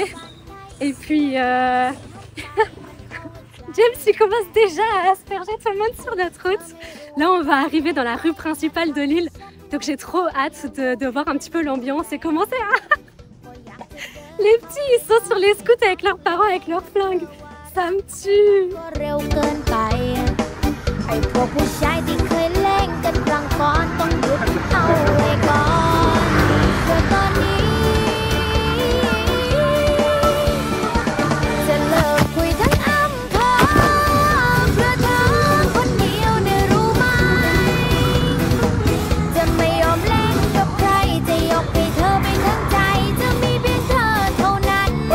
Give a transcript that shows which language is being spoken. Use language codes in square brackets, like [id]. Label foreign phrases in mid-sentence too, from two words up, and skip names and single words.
[fr] Et puis James il commence déjà à asperger tout le monde sur notre route. Là on va arriver dans la rue principale de l'île. Donc j'ai trop hâte de voir un petit peu l'ambiance et commencer à... Les petits ils sont sur les scouts avec leurs parents, avec leurs flingues. Ça me tue. [th] ไอ้พวกผู้ชายที่เคยเล่นกันครั้งก่อนต้องหยุดเอาไว้ก่อนเพื่อตอนนี้จะเลิกคุยทั้งอำเภอเพื่อเธอคนเดียวเนี่ยรู้ไหมจะไม่ยอมเล่นกับใครจะยกให้เธอไปทั้งใจจะมีเพียงเธอเท่านั้น